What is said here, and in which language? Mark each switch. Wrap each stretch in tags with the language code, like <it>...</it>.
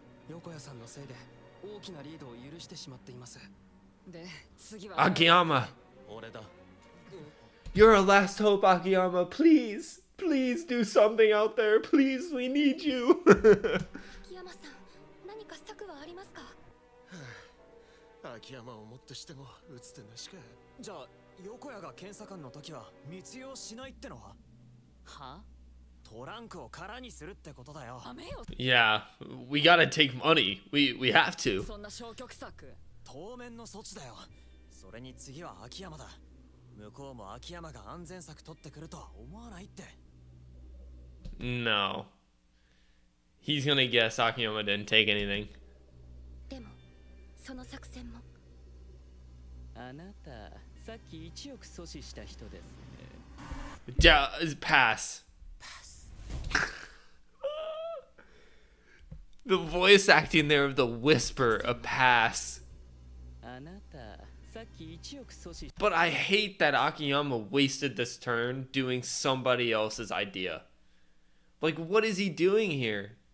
<ja>横谷さんのせいで大きなリードを許してしまっています。で次は Akiyama, 俺だ。</ja> <en>you're our last hope, Akiyama. Please, please do something out there. Please, we need you.</en> <ja>秋山さん、何か策はありますか？秋山をもってしても打つ手なしか。じゃあ横谷が検査官の時は密輸をしないってのは？はトランクを空にするってことだよ。ダメよ</ja> <en>Yeah, we gotta take money. We have to.</en> <ja>そんな消極策。当面の措置だよ。それに次は秋山だ。向こうも秋山が安全策取ってくるとは思わないって。</ja> <en>No. He's gonna guess Akiyama didn't take anything.</en> <ja>でもその作戦もあなた、さっき1億阻止した人ですね。</ja> <en>Pass. The voice acting there of the whisper, a pass.</en> <ja>あなた、さっき1億阻止</ja> <en>But I hate that Akiyama wasted this turn doing somebody else's idea. Like, what is he doing here?</en>